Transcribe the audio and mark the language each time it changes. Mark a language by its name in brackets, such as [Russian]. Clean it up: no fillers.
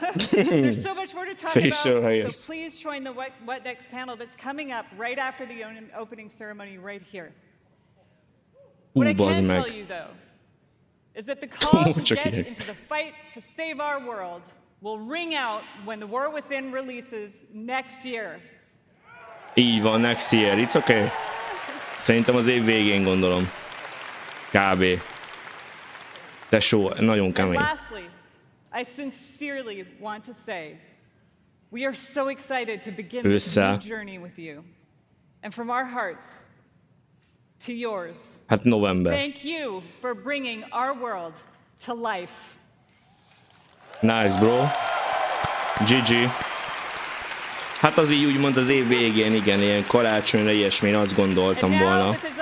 [English] There's so much more to talk about, so please join the What Next panel that's coming up right after the opening ceremony right here. What I can tell you, though, is that the call to get into the fight to save our world will ring out when the War Within releases next year. [Hungarian] Így van, [English] next year, it's okay. [Hungarian] Szerintem az év végén gondolom. Kb. Tesó, nagyon kemény. [English] Lastly, I sincerely want to say, we are so excited to begin this new journey with you. And from our hearts to yours. [Hungarian] Hát november. [English] Thank you for bringing our world to life. Nice, bro. GG. [Hungarian] Hát az így úgymond az év végén, igen, ilyen karácsonyra ilyesmi, én azt gondoltam volna.